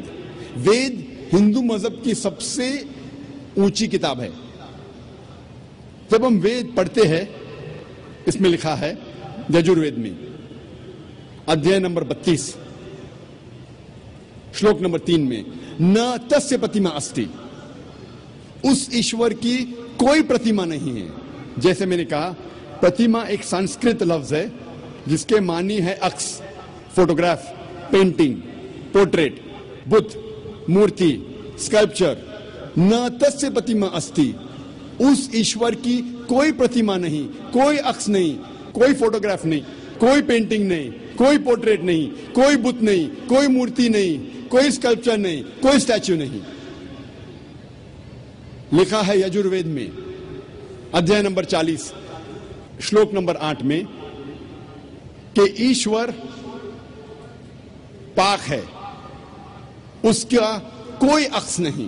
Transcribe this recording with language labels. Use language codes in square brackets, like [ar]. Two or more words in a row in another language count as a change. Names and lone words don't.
[ur] وید ہندو مذہب کی سب سے اونچی کتاب ہے. جب ہم وید پڑھتے ہیں, اس میں لکھا ہے یجروید میں ادھیائے نمبر 32 شلوک نمبر 3 میں [sa] न तस्य प्रतिमा अस्ति, [ur] اس ایشور کی کوئی پرتیما نہیں ہے. جیسے میں نے کہا پرتیما ایک سنسکرت لفظ ہے جس کے معنی ہے عکس, [en] photograph, painting, portrait, [ur] بت, مورتی, اسکلپچر. [sa] न तस्य प्रतिमा अस्ति, [ur] اس ایشور کی کوئی پرتیما نہیں, کوئی عکس نہیں, کوئی فوٹوگراف نہیں, کوئی پینٹنگ نہیں, کوئی پورٹریٹ نہیں, کوئی بت نہیں, کوئی مورتی نہیں, کوئی اسکلپچر نہیں, کوئی اسٹیچو نہیں. لکھا ہے یجروید میں ادھیائے نمبر 40 شلوک نمبر 8 میں کہ ایشور پاک ہے, اس کا کوئی عکس نہیں.